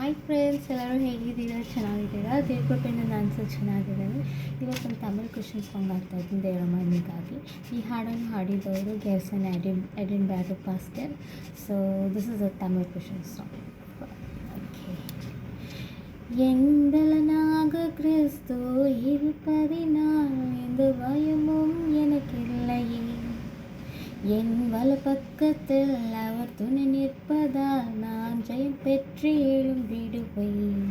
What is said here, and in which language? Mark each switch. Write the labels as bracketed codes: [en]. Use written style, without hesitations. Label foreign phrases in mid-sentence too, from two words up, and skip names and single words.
[en] Hi friends, [kn] ಎಲ್ಲರೂ ಹೇಗಿದ್ದೀರಾ? ಚೆನ್ನಾಗಿದ್ದೀರಾ? ದೇವ್ರಕೃಪೆಯಿಂದ ನಾನು ಸಹ ಚೆನ್ನಾಗಿದ್ದೇನೆ. ಇವತ್ತೊಂದು [en] Tamil Christian song [kn] ಆಗ್ತಾ ಇದ್ದೀನಿ ದೇವರ ಮಹಿಮೆಗಾಗಿ. ಈ ಹಾಡನ್ನು ಹಾಡಿದವರು ಗೆರ್ಸನ್ ಎಡಿನ್ಬರ್ಗ್ ಪಾಸ್ಟರ್. [en] So this is a Tamil Christian song. [ta] ஓகே. எந்தலனாக கிறிஸ்து இருப்பதினால் எந்த பயமும் எனக்கில்லையே. என் வலப்பக்கத்தில் அவர் துணை நிற்பதால் நான் ஜெயம் பெற்று எழும்பிடுவேன்.